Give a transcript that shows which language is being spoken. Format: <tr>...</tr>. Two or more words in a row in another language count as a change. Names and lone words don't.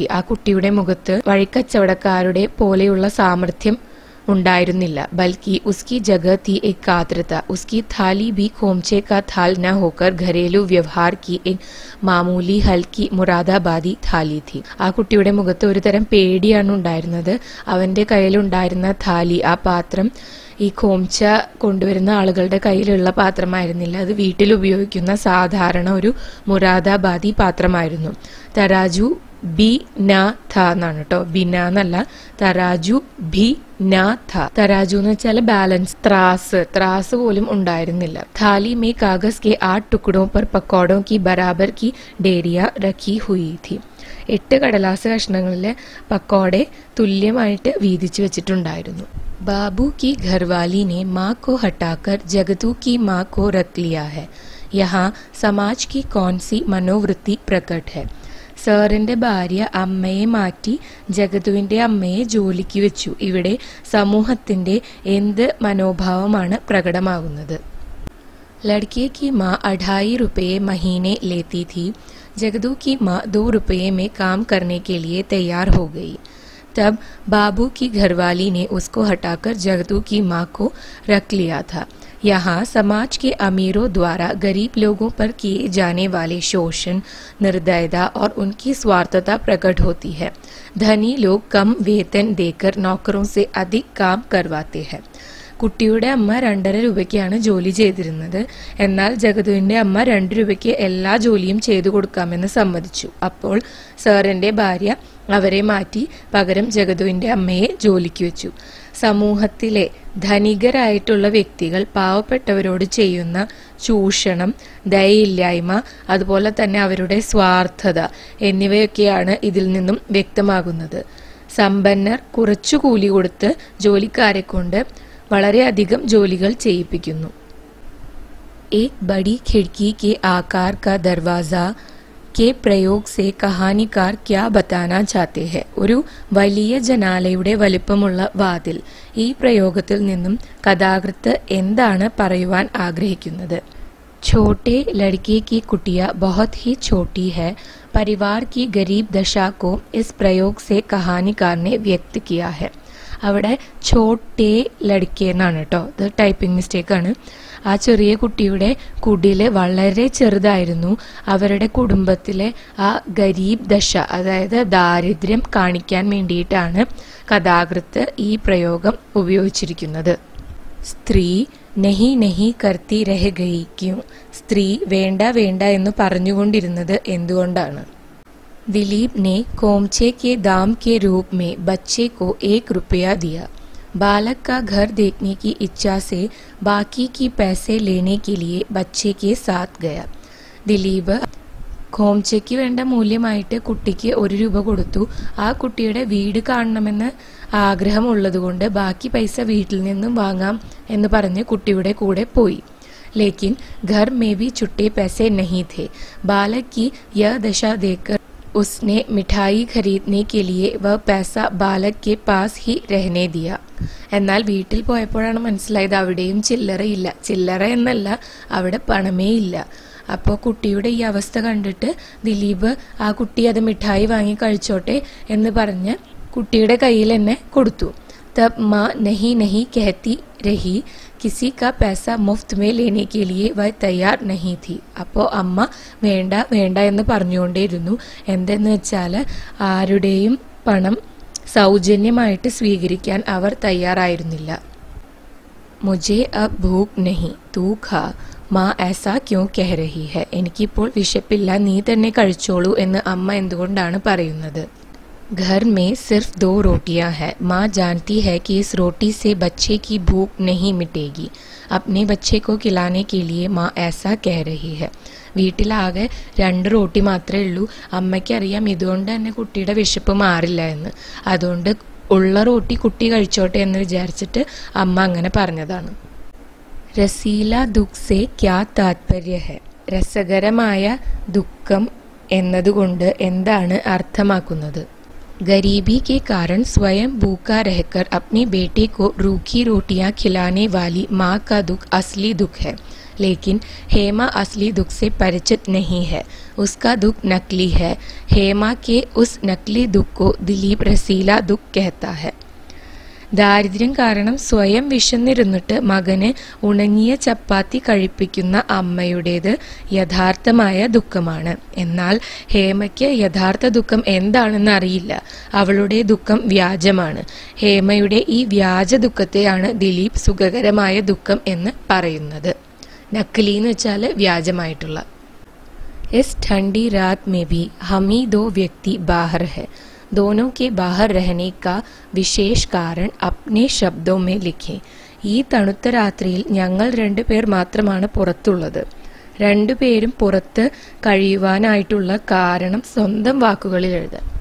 <ml>ആ കുട്ടിയുടെ മുഖത്ത് വഴിക്കച്ചവടക്കാരുടെ പോലെയുള്ള സാമർഥ്യം ഉണ്ടായിരുന്നില്ല.</ml> <hi>बल्कि उसकी जगह थी एक कातरता. उसकी थाली भी खोमचे का थाल न होकर घरेलू व्यवहार की एक मामूली हल्की मुरादाबादी थाली थी.</hi> <ml>ആ കുട്ടിയുടെ മുഖത്ത് ഒരു തരം പേടിയാണ് ഉണ്ടായിരുന്നത്. അവന്റെ കയ്യിലുണ്ടായിരുന്ന थाली, ആ പാത്രം, ഈ ഖോംച കൊണ്ടുവരുന്ന ആളുകളുടെ കയ്യിലുള്ള പാത്രമായിരുന്നില്ല. അത് വീട്ടിൽ ഉപയോഗിക്കുന്ന സാധാരണ ഒരു മുറാദാബാദി പാത്രമായിരുന്നു.</ml> <hi>तराजू भी न था</hi> <ml>എന്നാണ് കേട്ടോ, ബിന എന്നല്ല,</ml> <hi>तराजू भी न था.</hi> <ml>തരാജു എന്ന് വെച്ചാൽ ബാലൻസ്, ത്രാസ് പോലും ഉണ്ടായിരുന്നില്ല.</ml> <hi>थाली में कागज के 8 टुकड़ों पर पकौड़ों की बराबर की डेरिया रखी हुई थी.</hi> <ml>8 കടലാസ് കഷ്ണങ്ങളിലെ പക്കോടെ തുല്യമായിട്ട് വീതിച്ചു വെച്ചിട്ടുണ്ടായിരുന്നു.</ml> <hi>बाबू की घरवाली ने माँ को हटाकर जगतू की माँ को रख लिया है. यहाँ समाज की कौन सी मनोवृत्ति प्रकट है?</hi> <ml>സാറിന്റെ ഭാര്യ അമ്മയെ മാറ്റി ജഗതുവിന്റെ അമ്മയെ ജോലിക്ക് വെച്ചു. ഇവിടെ സമൂഹത്തിന്റെ എന്ത് മനോഭാവമാണ് പ്രകടമാകുന്നത്?</ml> <hi>लड़के की माँ 2.5 रुपये महीने लेती थी. जगदू की माँ 2 रुपये में काम करने के लिए तैयार हो गई. तब बाबू की घरवाली ने उसको हटाकर जगदू की माँ को रख लिया था. यहाँ समाज के अमीरों द्वारा गरीब लोगों पर किए जाने वाले शोषण, निर्दयता और उनकी स्वार्थता प्रकट होती है. धनी लोग कम वेतन देकर नौकरों से अधिक काम करवाते हैं.</hi> <ml>കുട്ടിയുടെ അമ്മ 2.5 രൂപയ്ക്കാണ് ജോലി ചെയ്തിരുന്നത്. എന്നാൽ ജഗതുവിന്റെ അമ്മ 2 രൂപയ്ക്ക് എല്ലാ ജോലിയും ചെയ്തു കൊടുക്കാമെന്ന് സമ്മതിച്ചു. അപ്പോൾ സാറിന്റെ ഭാര്യ അവരെ മാറ്റി പകരം ജഗതുവിന്റെ അമ്മയെ ജോലിക്ക് വെച്ചു. സമൂഹത്തിലെ ധനികരായിട്ടുള്ള വ്യക്തികൾ പാവപ്പെട്ടവരോട് ചെയ്യുന്ന ചൂഷണം, ദയയില്ലായ്മ, അതുപോലെ തന്നെ അവരുടെ സ്വാർത്ഥത എന്നിവയൊക്കെയാണ് ഇതിൽ നിന്നും വ്യക്തമാകുന്നത്. സമ്പന്നർ കുറച്ചു കൂലി കൊടുത്ത് ജോലിക്കാരെ കൊണ്ട് വളരെയധികം ജോലികൾ ചെയ്യിപ്പിക്കുന്നു.</ml> <hi>एक बड़ी खिड़की के आकार का दरवाजा के प्रयोग से कहानीकार क्या बताना चाहते हैं?</hi> <ml>ഒരു വലിയ ജനാലയുടെ വലിപ്പമുള്ള വാതിൽ, ഈ പ്രയോഗത്തിൽ നിന്നും കഥാകൃത്ത് എന്താണ് പറയുവാൻ ആഗ്രഹിക്കുന്നത്?</ml> <hi>छोटे लड़के की कुटिया बहुत ही छोटी है. परिवार की गरीब दशा को इस प्रयोग से कहानीकार ने व्यक्त किया है.</hi> <ml>അവിടെ</ml> <hi>छोटे लड़के</hi> <ml>എന്നാണ് കേട്ടോ, ഇത്</ml> <en>typing mistake</en> <ml>ആണ്. ആ ചെറിയ കുട്ടിയുടെ കുടില് വളരെ ചെറുതായിരുന്നു. അവരുടെ കുടുംബത്തിലെ ആ</ml> <hi>गरीब दशा,</hi> <ml>അതായത് ദാരിദ്ര്യം കാണിക്കാൻ വേണ്ടിയിട്ടാണ് കഥാകൃത്ത് ഈ പ്രയോഗം ഉപയോഗിച്ചിരിക്കുന്നത്.</ml> <hi>स्त्री नहीं नहीं करती रह गई क्यों?</hi> <ml>സ്ത്രീ വേണ്ട വേണ്ട എന്ന് പറഞ്ഞുകൊണ്ടിരുന്നത് എന്തുകൊണ്ടാണ്?</ml> <hi>दिलीप ने खोमचे के दाम के रूप में बच्चे को 1 रुपया दिया. बालक का घर देखने की इच्छा से बाकी की पैसे लेने के लिए बच्चे के साथ गया.</hi> <ml>ദിലീപ് ഖോംചയ്ക്ക് വേണ്ട മൂല്യമായിട്ട് കുട്ടിക്ക് 1 രൂപ കൊടുത്തു. ആ കുട്ടിയുടെ വീട് കാണണമെന്ന് ആഗ്രഹമുള്ളതുകൊണ്ട് ബാക്കി പൈസ വീട്ടിൽ നിന്നും വാങ്ങാം എന്ന് പറഞ്ഞ് കുട്ടിയുടെ കൂടെ പോയി.</ml> <hi>लेकिन घर में भी छुट्टे पैसे नहीं थे. बालक की यह दशा देखकर उसने मिठाई खरीदने के लिए वह पैसा बालक के पास ही रहने दिया.</hi> <ml>എന്നാൽ വീട്ടിൽ പോയപ്പോഴാണ് മനസ്സിലായത് അവിടെയും ചില്ലറയില്ല. ചില്ലറ എന്നല്ല, അവിടെ പണമേ ഇല്ല. അപ്പോൾ കുട്ടിയുടെ ഈ അവസ്ഥ കണ്ടിട്ട് ദിലീപ് ആ കുട്ടി അത് മിഠായി വാങ്ങി കഴിച്ചോട്ടെ എന്ന് പറഞ്ഞ് കുട്ടിയുടെ കയ്യിൽ തന്നെ കൊടുത്തു.</ml> <hi>तब माँ नहीं नहीं कहती रही. किसी का पैसा मुफ्त में लेने के लिए वह तैयार नहीं थी.</hi> <ml>അപ്പോൾ അമ്മ വേണ്ട വേണ്ട എന്ന് പറഞ്ഞുകൊണ്ടേയിരുന്നു. എന്തെന്ന് വെച്ചാൽ ആരുടെയും പണം സൗജന്യമായിട്ട് സ്വീകരിക്കാൻ അവർ തയ്യാറായിരുന്നില്ല.</ml> <hi>മുझे अब भूख नहीं तू खा. മാ ऐसा क्यों कह रही है?</hi> <ml>എനിക്കിപ്പോൾ വിശപ്പില്ല, നീ തന്നെ കഴിച്ചോളൂ എന്ന് അമ്മ എന്തുകൊണ്ടാണ് പറയുന്നത്?</ml> <hi>घर में सिर्फ 2 रोटियां हैं. माँ जानती है कि इस रोटी से बच्चे की भूख नहीं मिटेगी. अपने बच्चे को खिलाने के लिए माँ ऐसा कह रही है.</hi> <ml>വീട്ടിലാകെ 2 റോട്ടി മാത്രമേ ഉള്ളൂ. അമ്മയ്ക്കറിയാം ഇതുകൊണ്ട് തന്നെ കുട്ടിയുടെ വിശപ്പ് മാറില്ല എന്ന്. അതുകൊണ്ട് ഉള്ള റോട്ടി കുട്ടി കഴിച്ചോട്ടെ എന്ന് വിചാരിച്ചിട്ട് അമ്മ അങ്ങനെ പറഞ്ഞതാണ്.</ml> <hi>रसीला दुःख से क्या तात्पर्य है?</hi> <ml>രസകരമായ ദുഃഖം എന്നതുകൊണ്ട് എന്താണ് അർത്ഥമാക്കുന്നത്?</ml> <hi>गरीबी के कारण स्वयं भूखा रहकर अपने बेटे को रूखी रोटियां खिलाने वाली माँ का दुख असली दुख है. लेकिन हेमा असली दुख से परिचित नहीं है, उसका दुख नकली है। हेमा के उस नकली दुख को दिलीप रसीला दुख कहता है.</hi> <ml>ദാരിദ്ര്യം കാരണം സ്വയം വിശന്നിരുന്നിട്ട് മകന് ഉണങ്ങിയ ചപ്പാത്തി കഴിപ്പിക്കുന്ന അമ്മയുടേത് യഥാർത്ഥമായ ദുഃഖമാണ്. എന്നാൽ ഹേമയ്ക്ക് യഥാർത്ഥ ദുഃഖം എന്താണെന്ന് അറിയില്ല. അവളുടെ ദുഃഖം വ്യാജമാണ്. ഹേമയുടെ ഈ വ്യാജ ദുഃഖത്തെയാണ് ദിലീപ് സുഖകരമായ ദുഃഖം എന്ന് പറയുന്നത്. നക്കലി എന്ന് വെച്ചാൽ വ്യാജമായിട്ടുള്ള.</ml> <hi>इस ठंडी रात में भी हम ही दो व्यक्ति बाहर है. दोनों के बाहर रहने का विशेष कारण अपने शब्दों में लिखें.</hi> <ml>ഈ തണുത്ത രാത്രിയിൽ ഞങ്ങൾ രണ്ടുപേർ മാത്രമാണ് പുറത്തുള്ളത്. രണ്ടുപേരും പുറത്ത് കഴിയുവാനായിട്ടുള്ള കാരണം സ്വന്തം വാക്കുകളിൽ എഴുതാം.</ml>